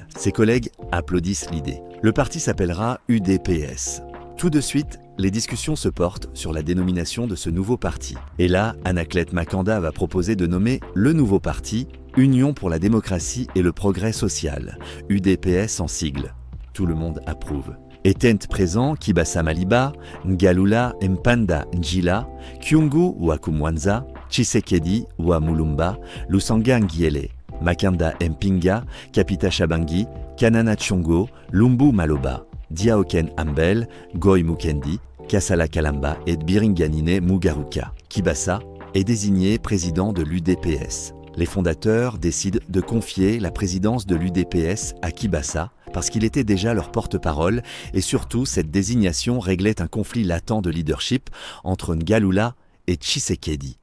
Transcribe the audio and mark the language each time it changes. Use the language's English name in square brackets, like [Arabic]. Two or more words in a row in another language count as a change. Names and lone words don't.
[French] Ses collègues applaudissent l'idée. Le parti s'appellera UDPS. Tout de suite, les discussions se portent sur la dénomination de ce nouveau parti. Et là, Anaclet Makanda va proposer de nommer le nouveau parti Union pour la démocratie et le progrès social, UDPS en sigle. Tout le monde approuve. Étaient présents Kibasa Maliba, Ngalula Mpanda Njila, Kyungu Wakumwanza, Tshisekedi Mulumba, Lusanga Ngiele, Makanda Mpinga, Kapita Shabangi, Kanana Tshongo, Lumbu Maloba, Diaoken Ambel, Goy Mukendi, Kasala Kalamba et Biringanine Mugaruka. Kibasa est désigné président de l'UDPS. Les fondateurs décident de confier la présidence de l'UDPS à Kibasa parce qu'il était déjà leur porte-parole et surtout cette désignation réglait un conflit latent de leadership entre Ngalula et Tshisekedi.